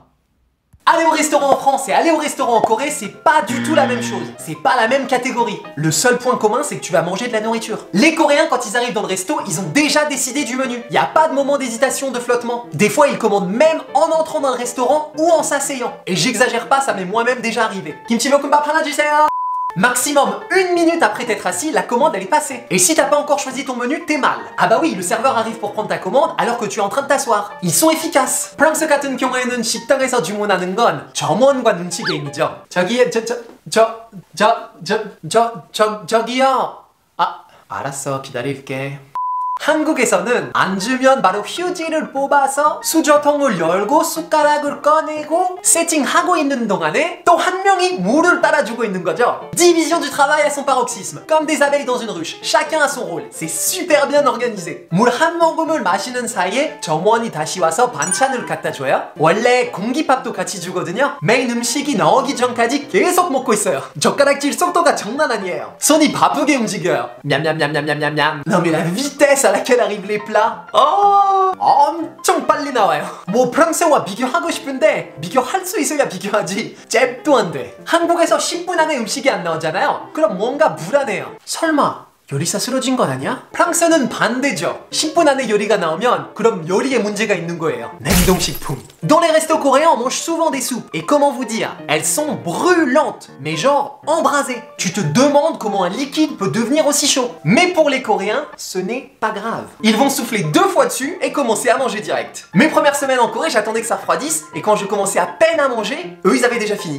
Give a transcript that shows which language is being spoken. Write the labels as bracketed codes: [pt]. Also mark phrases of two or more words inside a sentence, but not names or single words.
[fr] Aller au restaurant en France et aller au restaurant en Corée, c'est pas du tout la même chose. C'est pas la même catégorie. Le seul point commun, c'est que tu vas manger de la nourriture. Les Coréens, quand ils arrivent dans le resto, ils ont déjà décidé du menu. Il n'y a pas de moment d'hésitation, de flottement. Des fois, ils commandent même en entrant dans le restaurant ou en s'asseyant. Et j'exagère pas, ça m'est moi-même déjà arrivé. [ko] 김치 볶음밥 하나 주세요. [fr] Maximum 1 minute après t'être assis, la commande elle est passée. Et si t'as pas encore choisi ton menu, t'es mal. Ah bah oui, le serveur arrive pour prendre ta commande alors que tu es en train de t'asseoir. Ils sont efficaces. [ko] 프랑스 같은 경우에는 식당에서 주문하는 건 점원과 눈치 게임이죠. 저기요. 아, 알았어, 기다릴게. 한국에서는 안 주면 바로 휴지를 뽑아서 수저통을 열고 숟가락을 꺼내고 세팅하고 있는 동안에 또 한 명이 물을 따라주고 있는 거죠. [fr] Division du travail à son paroxysme. Comme des abeilles dans une ruche. Chacun a son rôle. C'est super bien organisé. [ko] 물 한 모금을 마시는 사이에 점원이 다시 와서 반찬을 갖다 줘요. 원래 공깃밥도 같이 주거든요. 메인 음식이 나오기 전까지 계속 먹고 있어요. 젓가락질 속도가 장난 아니에요. 손이 바쁘게 움직여요. 냠냠냠냠냠냠냠. [fr] Non mais la vitesse à laquelle arrivent les plats, [ko] 엄청 빨리 나와요. 뭐 프랑스와 비교하고 싶은데 비교할 수 있어야 비교하지 잽도 안 돼. 한국에서 10분 안에 음식이 안 나오잖아요. 그럼 뭔가 불안해요. 설마 요리사 쓰러진 건 아니야? 프랑스는 반대죠. 10분 안에 요리가 나오면 그럼 요리에 문제가 있는 거예요. 냉동식품. [fr] Dans les restos coréens, on mange souvent des soupes. Et comment vous dire? Elles sont brûlantes, mais genre embrasées. Tu te demandes comment un liquide peut devenir aussi chaud. Mais pour les Coréens, ce n'est pas grave. Ils vont souffler 2 fois dessus et commencer à manger direct. Mes premières semaines en Corée, j'attendais que ça refroidisse et quand je commençais à peine à manger, eux ils avaient déjà fini.